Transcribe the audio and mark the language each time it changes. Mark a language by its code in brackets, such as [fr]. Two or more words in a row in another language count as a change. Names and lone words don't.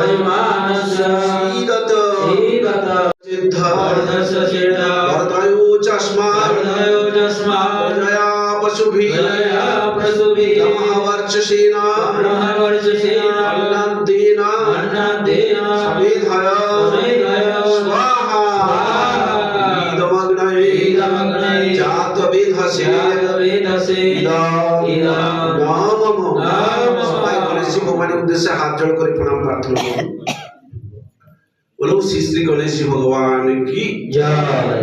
[sa] सीदत वर्धयो चस्मात् जया पशुभिः नमः वर्चसेन अन्नदेन समेधाय स्वाहा इदमग्नये जातवेधसे [bn] সবাই গণেশ ভগবানের উদ্দেশ্যে হাত জোড় করে প্রণাম প্রার্থনা করুন। বলো শ্রী শ্রী গণেশ ভগবান কি জয়।